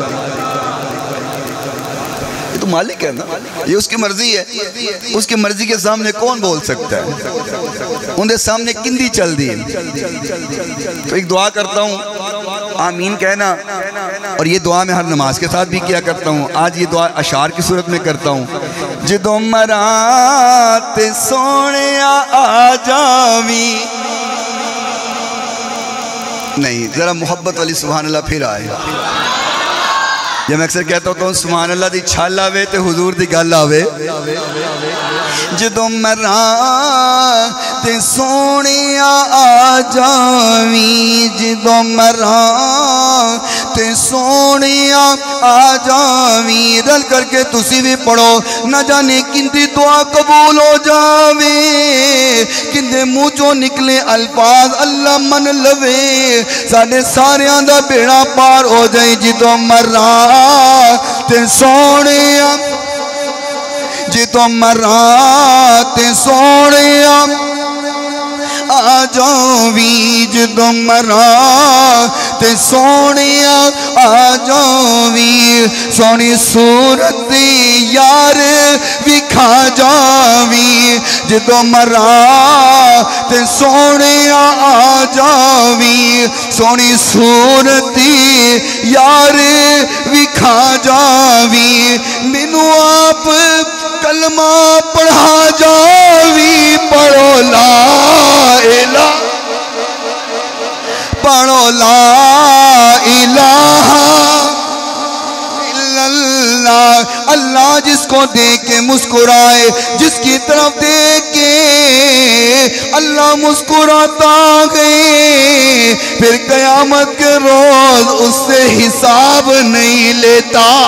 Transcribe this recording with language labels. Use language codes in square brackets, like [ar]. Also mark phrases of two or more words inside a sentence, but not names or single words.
[ur] تو مالک ہے نا، یہ اس کی مرضی ہے، اس کی مرضی کے سامنے کون بول سکتا ہے، انہیں سامنے [pa] کندی چل دی۔ [ur] تو ایک دعا کرتا ہوں آمین کہنا، اور یہ دعا میں ہر نماز کے ساتھ بھی کیا کرتا ہوں، آج یہ دعا اشعار کی صورت میں کرتا ہوں۔ [pa] جدوں مرات سونیا آ جاوی، [ur] نہیں ذرا محبت والی [ar] سبحان اللہ [ur] پھر آئے، جب میں اکثر کہتا ہوتا ہوں [ar] سبحان اللہ [pa] دی چھال آوے تے حضور دی گل آوے جدوں مراں تے سونیا آ جاویں جدوں مراں تے سونیا آ جاویں رل کر کے تسی بھی پڑھو نہ جانے کندی دعا قبول ہو جاوے کندے منہ چوں نکلے الفاظ اللہ من لوے ساڈے ساریاں دا بیڑا پار ہو جائے جدوں مراں تے سونیا جدوں مراں تے سونیا آ جاویں جدوں مراں تے سونیا آ جاویں سونی صورت یار وکھا جاویں جدوں مراں تے سونیا آ جاویں سونی صورت یار وکھا جاویں مینوں آپ کلمہ پڑھا جاویں پڑھو [ar] لا الہ [pa] پڑھو [ar] لا الہ الا اللہ اللہ [ur] جس کو دیکھ کے مسکرائے جس کی طرف دیکھ کے اللہ مسکراتا ہے پھر قیامت کے روز اس سے حساب نہیں لیتا